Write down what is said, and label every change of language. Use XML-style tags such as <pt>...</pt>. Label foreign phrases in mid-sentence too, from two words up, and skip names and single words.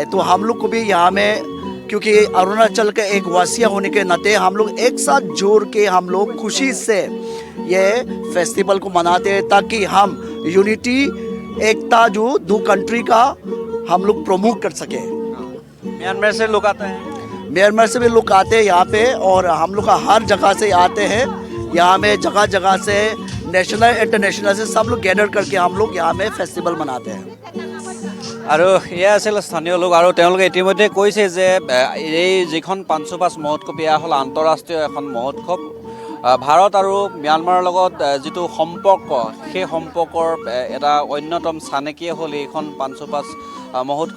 <hi>तो हम लोग को भी यहाँ में क्योंकि अरुणाचल के एक वासिया होने के नाते हम लोग एक साथ जोड़ के हम लोग खुशी से ये फेस्टिवल को मनाते हैं, ताकि हम यूनिटी एकता जो दो कंट्री का हम लोग प्रमोट कर सके। म्यांमार से लोग आते हैं, म्यांमार से भी लोग आते हैं यहाँ पे, और हम लोग का हर जगह से आते हैं। यहाँ में जगह जगह से</hi> <en>national international</en> <hi>से सब लोग गैदर करके हम लोग यहाँ में फेस्टिवल मनाते हैं।</hi> <as>আৰু এয়া আছিল স্থানীয় লোক। আৰু তেওঁলোকে ইতিমধ্যে কৈছে যে এই যিখন পাঞ্চুপাছ মহোৎসৱ এয়া হ'ল আন্তঃৰাষ্ট্ৰীয় এখন মহোৎসৱ। ভাৰত আৰু ম্যানমাৰৰ লগত যিটো সম্পৰ্ক সেই সম্পৰ্কৰ এটা অন্যতম চানেকিয়ে হ'ল এইখন পাঞ্চুপাছ মহোৎসৱ।</as>